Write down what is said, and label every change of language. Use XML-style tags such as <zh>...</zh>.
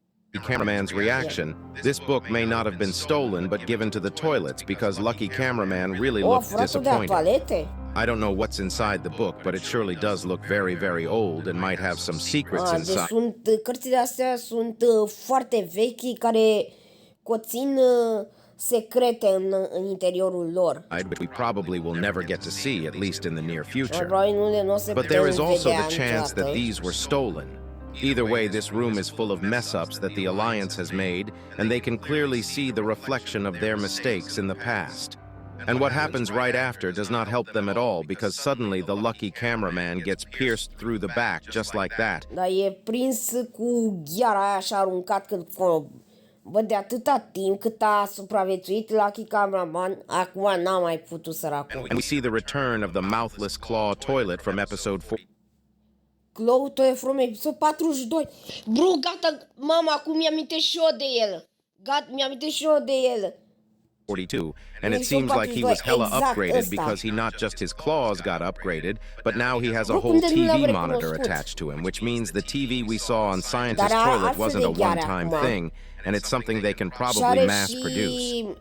<en>The cameraman's reaction. This book may not have been stolen, but given to the toilets because Lucky Cameraman really looked disappointed. I don't know what's inside the book, but it surely does look very, very old and might have some secrets inside.</en> <ro>Cărțile astea sunt foarte vechi, care conțin secrete în interiorul lor.</ro> <en>We probably will never get to see, at least in the near future. But there is also the chance that these were stolen. Either way, this room is full of mess-ups that the Alliance has made, and they can clearly see the reflection of their mistakes in the past. And what happens right after does not help them at all, because suddenly the lucky cameraman gets pierced through the back, just like that.</en> <ro>Dar e prins cu gheara aia și aruncat când... Bă, de atâta timp cât a supraviețuit Lucky Cameraman, acum n-a mai putut săracul.</ro> <en>And we see the return of the mouthless claw toilet from episode 4. Claw toilet from episode 42.</en> <ro>Bro, gata, mama, acum mi-amintesc și eu de el. Gata, mi-amintesc și eu de el.</ro> <en>42, and it seems like he was hella upgraded because he not just his claws got upgraded, but now he has a whole TV monitor attached to him, which means the TV we saw on Scientist Toilet wasn't a one-time thing, and it's something they can probably mass-produce.</en>